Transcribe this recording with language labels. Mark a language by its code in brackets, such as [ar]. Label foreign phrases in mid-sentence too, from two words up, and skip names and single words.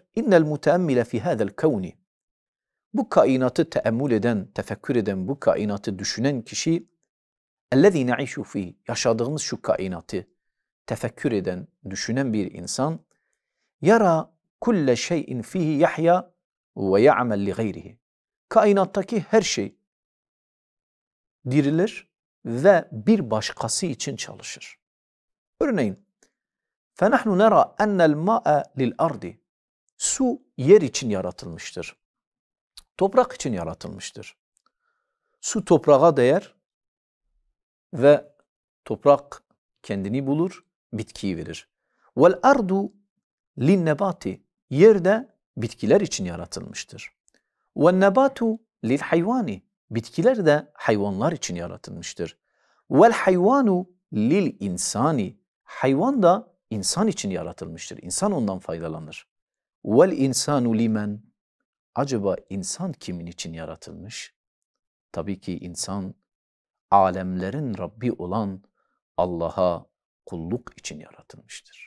[ar] إن المتأمل في هذا الكون. [tr] Bu kainatı teemmül eden, tefekkür eden, bu kainatı düşünen kişi [ar] الذي نعيش في, [tr] yaşadığımız şu kainatı tefekkür eden, düşünen bir insan [ar] يرى كل شيء فيه يحيا ويعمل لغيره. [tr] Kainattaki her şey dirilir ve bir başkası için çalışır. [ar] Örneğin فَنَحْنُ نَرَى أَنَّ الْمَاءَ لِلْأَرْضِ. [tr] Su yer için yaratılmıştır. Toprak için yaratılmıştır. Su toprağa değer ve toprak kendini bulur, bitkiyi verir. [ar] وَالْأَرْضُ لِلنَّبَاتِ. [tr] Yer de bitkiler için yaratılmıştır. [ar] وَالنَّبَاتُ لِلْحَيْوَانِ. [tr] Bitkiler de hayvanlar için yaratılmıştır. [ar] والحيوان للإنسان. [tr] Hayvan da insan için yaratılmıştır. İnsan ondan faydalanır. [ar] والإنسان لمن. [tr] Acaba insan kimin için yaratılmış? Tabii ki insan alemlerin Rabbi olan Allah'a kulluk için yaratılmıştır.